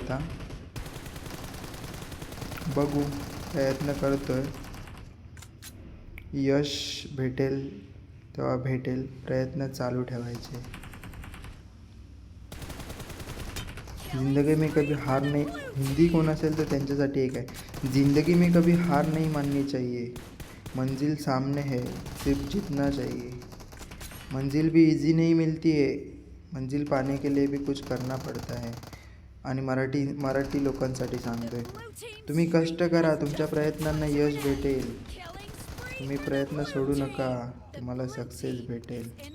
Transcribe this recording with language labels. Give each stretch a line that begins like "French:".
Marathi: आता बघू, प्रयत्न करतो आहे. यश भेटेल तेव्हा भेटेल, प्रयत्न चालू ठेवायचे.
Hindi: जिंदगी में कभी हार नहीं,
Marathi: हिंदी कोण असेल तर त्यांच्यासाठी एक आहे.
Hindi: जिंदगी में कभी हार नहीं माननी चाहिए, मंजिल सामने है सिर्फ जीतना चाहिए. मंजिल भी इजी नहीं मिलती है, मंजिल पाने के लिए भी कुछ करना पड़ता है.
Marathi: आणि मराठी लोकांसाठी सांगतो आहे, तुम्ही कष्ट करा, तुमच्या प्रयत्नांना यश भेटेल. तुम्ही प्रयत्न सोडू नका, तुम्हाला सक्सेस भेटेल.